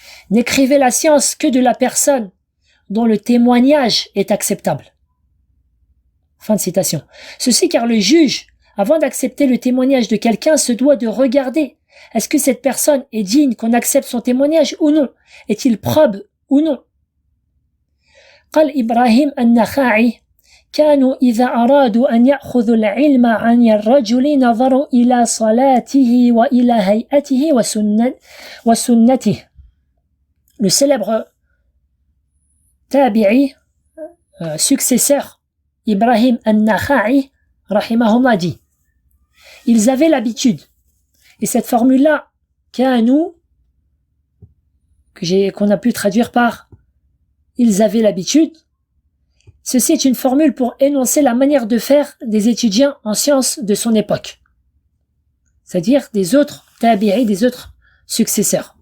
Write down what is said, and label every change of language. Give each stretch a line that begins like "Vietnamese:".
French: N'écrivez la science que de la personne dont le témoignage est acceptable. Fin de citation. Ceci car le juge, avant d'accepter le témoignage de quelqu'un, se doit de regarder est-ce que cette personne est digne qu'on accepte son témoignage ou non? Est-il probe ou non?
Arabic: قال إبراهيم النخعي كانوا إذا أرادوا أن يأخذوا العلم عن الرجل نظروا إلى صلاته وإلى هيئته وسنته.
French: Le célèbre tabi'i, successeur Ibrahim al-Nakha'i, rahimahullah, dit, ils avaient l'habitude, et cette formule-là, qu'on a pu traduire par ils avaient l'habitude, ceci est une formule pour énoncer la manière de faire des étudiants en sciences de son époque, c'est-à-dire des autres tabi'i, des autres successeurs.